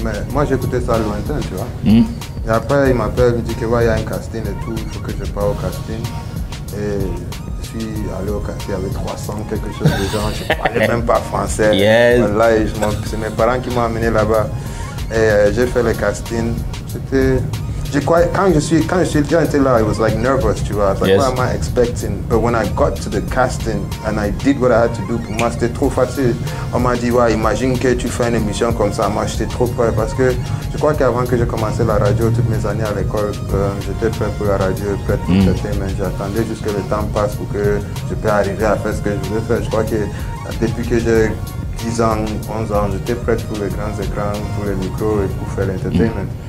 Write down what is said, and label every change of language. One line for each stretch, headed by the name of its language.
French: Mais moi, j'écoutais ça lointain, tu vois. Et après, il m'appelle, il me dit que ouais, il y a un casting et tout, il faut que je parte au casting. Et je suis allé au casting avec 300 quelque chose de gens, je ne parlais même pas français.
English: Yes.
French: Voilà, c'est mes parents qui m'ont amené là-bas. Et j'ai fait le casting. C'était... Quand je suis là,
English: I was like nervous,
French: tu vois.
English: I was like, what am I expecting? But when I got to the casting and I did what I had to do,
French: pour moi c'était trop facile. On m'a dit, ouais, imagine que tu fais une émission comme ça. Moi j'étais trop prêt parce que je crois qu'avant que j'ai commencé la radio, toutes mes années à l'école, j'étais prêt pour la radio, prêt pour traiter, mais j'attendais juste que le temps passe pour que je puisse arriver à faire ce que je voulais faire. Je crois que depuis que j'ai 10 ans, 11 ans, j'étais prêt pour les grands écrans, pour les micros et pour faire l'entertainment.